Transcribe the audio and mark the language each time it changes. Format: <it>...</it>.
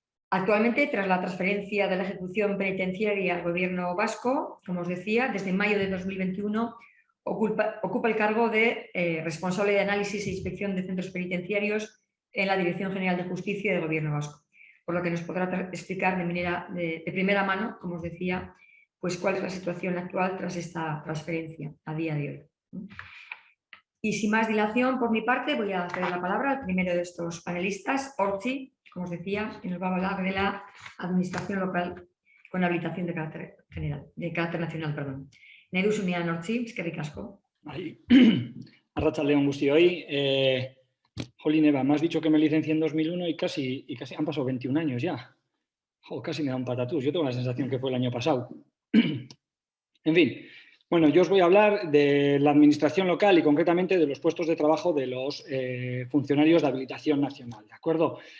<es>Actualmente, tras la transferencia de la ejecución penitenciaria al Gobierno vasco, como os decía, desde mayo de 2021 ocupa el cargo de responsable de análisis e inspección de centros penitenciarios en la Dirección General de Justicia del Gobierno vasco, por lo que nos podrá explicar de primera mano, como os decía, pues cuál es la situación actual tras esta transferencia a día de hoy. Y sin más dilación por mi parte, voy a ceder la palabra al primero de estos panelistas, Ortzi, como os decía, y nos va a hablar de la administración local con habilitación de carácter nacional, perdón.</es> <eu>Nahi duzunean, Ortzi, eskerrik asko. Arratsaldeon guztioi.</eu> <es>Jolín, Eva, me has dicho que me licencié en 2001 y casi han pasado 21 años ya. Casi me da un patatús. Yo tengo la sensación que fue el año pasado. En fin, bueno, yo os voy a hablar de la administración local y concretamente de los puestos de trabajo de los funcionarios de habilitación nacional, ¿de acuerdo?</es>